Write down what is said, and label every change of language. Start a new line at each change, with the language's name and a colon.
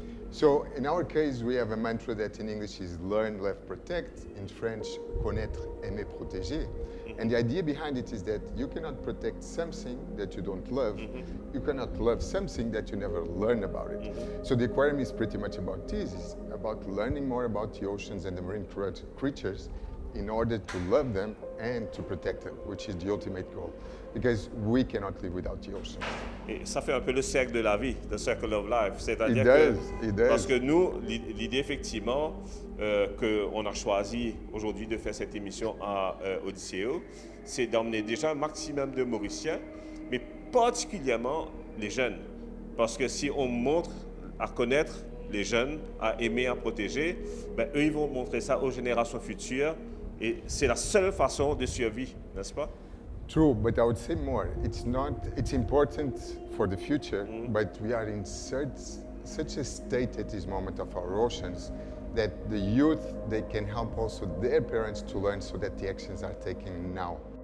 English: So in our case, we have a mantra that in English is learn, love, protect. In French,
French: connaître, aimer, protéger.
English: And the idea behind it is that you cannot protect something that you don't love. You cannot love something that you never learn about it. So the aquarium is pretty much about this. It's about learning more about the oceans and the marine creatures in order to love them and to protect them, which is the ultimate goal. Because we cannot live without the ocean.
French: Et ça fait un peu le cercle de la vie,
English: the circle of life.
French: C'est-à-dire parce que nous, l'idée effectivement qu'on a choisi aujourd'hui de faire cette émission à Odysseo, c'est d'emmener déjà un maximum de Mauriciens, mais particulièrement les jeunes. Parce que si on montre à connaître les jeunes, à aimer, à protéger, ben, eux, ils vont montrer ça aux générations futures. Et c'est la seule façon de survie, n'est-ce pas?
English: True, but I would say more. It's important for the future, but we are in such a state at this moment of our oceans that the youth, they can help also their parents to learn so that the actions are taken now.